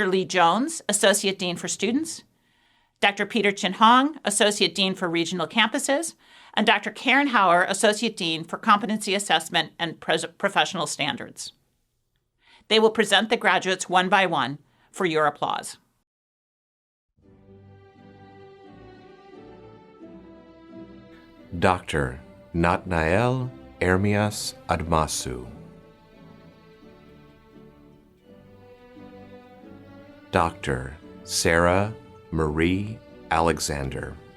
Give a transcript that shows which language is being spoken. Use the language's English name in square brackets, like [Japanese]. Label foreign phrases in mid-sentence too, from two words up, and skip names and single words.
[English] Lee Jones, Associate Dean for Students, Dr. Peter Chin Hong, Associate Dean for Regional Campuses, and Dr. Karen Hauer, Associate Dean for Competency Assessment and Professional Standards. They will present the graduates one by one for your applause. Dr. Natnael Ermias Admasu. Dr. Sarah Marie Alexander.